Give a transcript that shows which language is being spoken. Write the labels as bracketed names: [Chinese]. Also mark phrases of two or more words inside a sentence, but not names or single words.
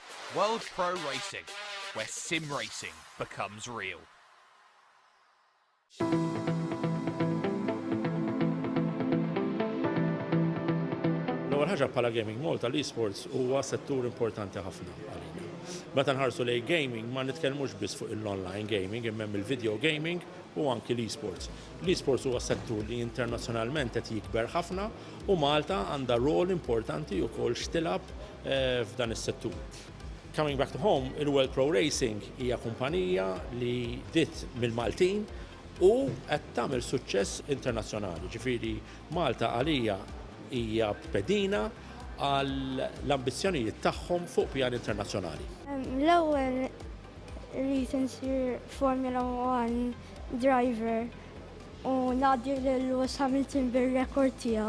[English] World Pro Racing, where sim racing becomes real. [Maltese] L-ewwel ħaġa bħala Gaming Malta l-esports huwa settur importanti ħafna għalina. Meta nħarsu lejn gaming ma nitkellmux biss fuq l- [English] online gaming, [Maltese] imma il- [English] video gaming [Maltese] u anki l-esports. L-esports huwa settur li internazzjonalment qed jikber ħafna u Malta għandha rol importanti wkoll x'tilab f'dan is-settur. [English] Coming back to home, [Maltese] il-World Pro Racing hija kumpanija li ditt mill-Maltin u qed tagħmel suċċess internazzjonali. Ġifieri Malta għalija hija pedina għall-ambizzjonijiet tagħhom fuq pjan internazzjonali. L-ewwel rrid insir Formula 1 driver u ngħaddi lil Lewis Hamilton bir-rekord tiegħu.